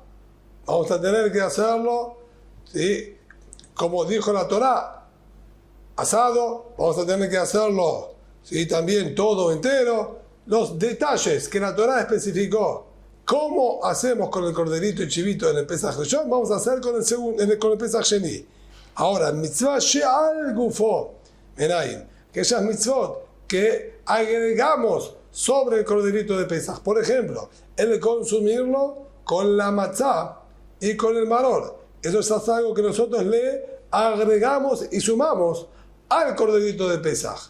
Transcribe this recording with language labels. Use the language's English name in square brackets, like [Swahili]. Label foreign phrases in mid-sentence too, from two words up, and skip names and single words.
[Spanish] Vamos a tener que hacerlo, ¿sí?, como dijo la Torá, asado. Vamos a tener que hacerlo, ¿sí?, también todo entero. Los detalles que la Torá especificó, cómo hacemos con el corderito y chivito en el [Hebrew] פסח ראשון, [Spanish] vamos a hacer con el [Hebrew] פסח שני. Ahora, מצוה שעל גופו, מניין, [Spanish] aquellas mitzvot que agregamos sobre el corderito de Pesaj. Por ejemplo, el consumirlo con la matzá y con el maror. Eso es algo que nosotros le agregamos y sumamos al corderito de Pesaj.